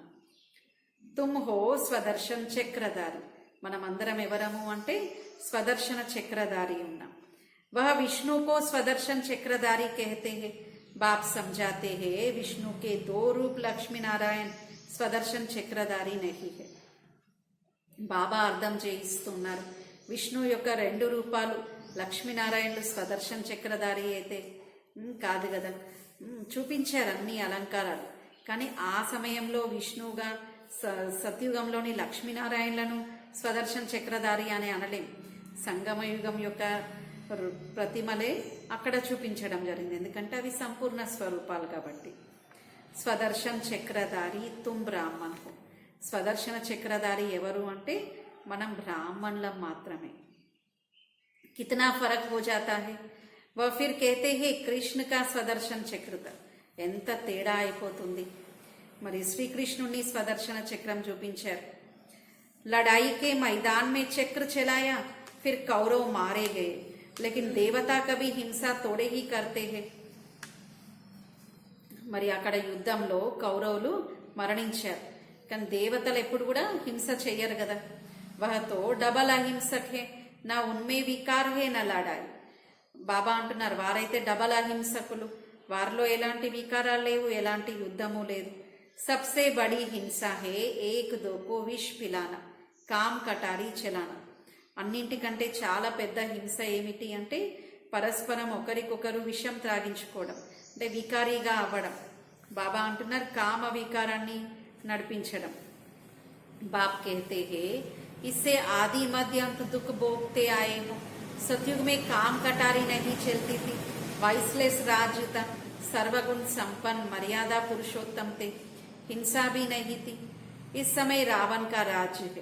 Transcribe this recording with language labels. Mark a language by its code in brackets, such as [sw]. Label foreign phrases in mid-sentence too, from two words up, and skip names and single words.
[hi] तुम हो स्वदर्शन चक्रधारी. [te] మనమందరం ఎవరము అంటే స్వదర్శన చక్రధారి ఉన్నాం. [hi] वह विष्णु को स्वदर्शन चक्रधारी कहते हैं. बाप समझाते हैं विष्णु के 2 रूप लक्ष्मी नारायण स्वदर्शन चक्रधारी नहीं है. [te] బాబా అర్థం చేయిస్తున్నారు, విష్ణు యొక్క 2 రూపాలు లక్ష్మీనారాయణులు స్వదర్శన్ చక్రధారి అయితే కాదు కదా. చూపించారు అన్ని అలంకారాలు, కానీ ఆ సమయంలో విష్ణువుగా సత్యుగంలోని లక్ష్మీనారాయణలను స్వదర్శన్ చక్రధారి అని అనలేం. సంగమయుగం యొక్క ప్రతిమలే అక్కడ చూపించడం జరిగింది, ఎందుకంటే అవి సంపూర్ణ స్వరూపాలు కాబట్టి. [hi] स्वदर्शन चक्रधारी तुम ब्राह्मण हो. [te] స్వదర్శన చక్రధారి ఎవరు అంటే మనం బ్రాహ్మణులం మాత్రమే. [hi] कितना फ़र्क हो जाता है। वह फिर कहते हैं कृष्ण का स्वदर्शन चक्रधारी. [te] ఎంత తేడా అయిపోతుంది. మరి శ్రీకృష్ణుని స్వదర్శన చక్రం చూపించారు. [hi] लड़ाई के मैदान में चक्र चलाया, फिर कौरव मारे गए, लेकिन देवता कभी हिंसा थोड़े ही करते हैं. [te] మరి అక్కడ యుద్ధంలో కౌరవులు మరణించారు, కానీ దేవతలు ఎప్పుడు కూడా హింస చెయ్యరు కదా. [hi] वह तो डबल अहिंसक हैं, ना उनमें विकार है ना लड़ाई. [te] బాబా అంటున్నారు వారైతే డబల్ అహింసకులు, వారిలో ఎలాంటి వికారాలు లేవు, ఎలాంటి యుద్ధము లేదు. [hi] सबसे बड़ी हिंसा है एक दो को विष पिलाना, काम कटारी चलाना. [te] అన్నింటికంటే చాలా పెద్ద హింస ఏమిటి అంటే పరస్పరం ఒకరికొకరు విషం త్రాగించుకోవడం, అంటే వికారీగా అవ్వడం. బాబా అంటున్నారు కామ వికారాన్ని నడిపించడం. [hi] బాప్ कहते हैं इससे आदि मध्य अंत दुख भोगते आए हो. सतयुग में काम कटारी नहीं चलती थी, वाइसलेस राज्य था, सर्वगुण संपन्न मर्यादा पुरुषोत्तम थे, हिंसा भी नहीं थी. इस समय रावण का राज्य है.